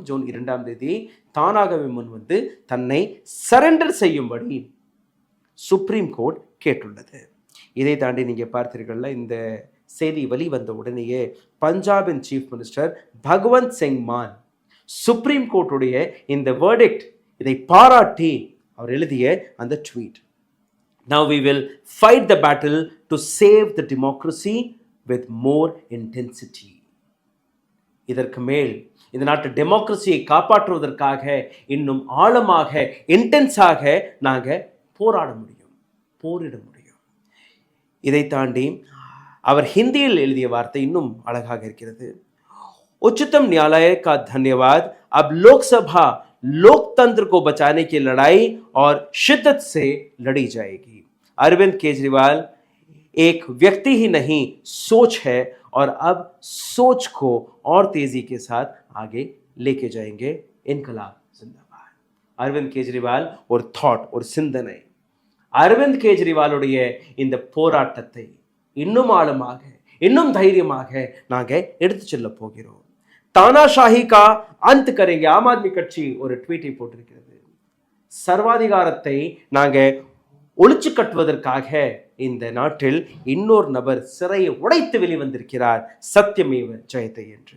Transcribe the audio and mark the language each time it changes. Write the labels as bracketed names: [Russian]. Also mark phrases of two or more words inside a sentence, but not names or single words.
[Tamil] ஜூன் 2ஆம் தேதி தானாகவே முன் வந்து தன்னை சரண்டர் செய்யும்படி [English] supreme court [Tamil] கேட்டுள்ளது. இதை தாண்டி நீங்கள் பார்த்தீர்கள்ல, இந்த செய்தி வெளிவந்த உடனேயே பஞ்சாபின் [English] chief minister [Tamil] பகவந்த் சிங் மான் சுப்ரீம் கோர்ட்டுடைய இந்த வேர்டிக்ட் இதை பாராட்டி அவர் எழுதிய அந்த ட்வீட், [English] "Now we will fight the battle to save the democracy with more intensity." [Tamil] இதற்கு மேல் இந்த நாட்டு டெமோக்ரஸியை காப்பாற்றுவதற்காக இன்னும் ஆழமாக இன்டென்ஸாக நாங்கள் போராட முடியும், போரிட முடியும். இதை தாண்டி அவர் ஹிந்தியில் எழுதிய வார்த்தை இன்னும் அழகாக இருக்கிறது. [Hindi] उच्चतम न्यायालय का धन्यवाद, अब लोकसभा लोकतंत्र को बचाने की लड़ाई और शिद्दत से लड़ी जाएगी. अरविंद केजरीवाल एक व्यक्ति ही नहीं, सोच है और अब सोच को और तेजी के साथ आगे लेके जाएंगे. इनकलाब जिंदाबाद. [Tamil] அரவிந்த் கெஜ்ரிவால் ஒரு தாட், ஒரு சிந்தனை. அரவிந்த் கெஜ்ரிவாலுடைய இந்த போராட்டத்தை இன்னும் ஆழமாக, இன்னும் தைரியமாக நாங்கள் எடுத்து செல்ல போகிறோம். [Hindi] तानाशाही का अंत करेंगे. [Tamil] ஆம் ஆத்மி கட்சி ஒரு ட்வீட்டை போட்டிருக்கிறது. சர்வாதிகாரத்தை நாங்கள் ஒழிச்சு கட்டுவதற்காக இந்த நாட்டில் இன்னொரு நபர் சிறையை உடைத்து வெளிவந்திருக்கிறார், [Sanskrit] सत्यमेव जयते [Tamil] என்று.